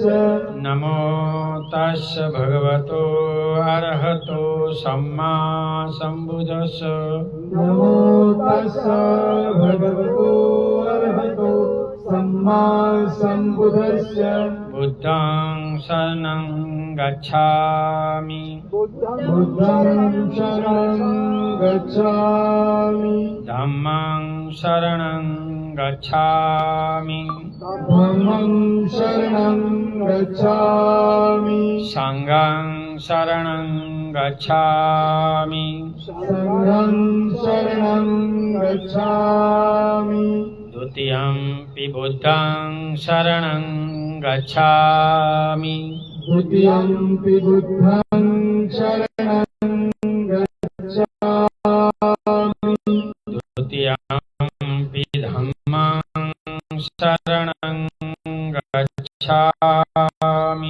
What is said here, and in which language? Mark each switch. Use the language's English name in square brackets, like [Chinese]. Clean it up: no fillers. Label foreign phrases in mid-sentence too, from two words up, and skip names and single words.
[Pali] નમો તસ્સ ભગવતો અરહતો સમ્મા સંબુદ્ધસ્સ. નમો તસ્સ ભગવતો અરહતો સમ્મા સંબુદ્ધસ્સ. બુદ્ધં શરણં ગચ્છામિ બુદ્ધં શરણં ગચ્છામિ ધમ્મં શરણં ગચ્છામિ ધમ્મં શરણં ગચ્છામિ સંઘં શરણં ગચ્છામિ સંઘં શરણં ગચ્છામિ. દ્વિતીયમ્પિ બુદ્ધં શરણં ગચ્છામિ દ્વિતીયમ્પિ બુદ્ધં શરણં ગચ્છામિ. દ્વિતીયમ્પિ ધમ્મં શરણં ગચ્છામિ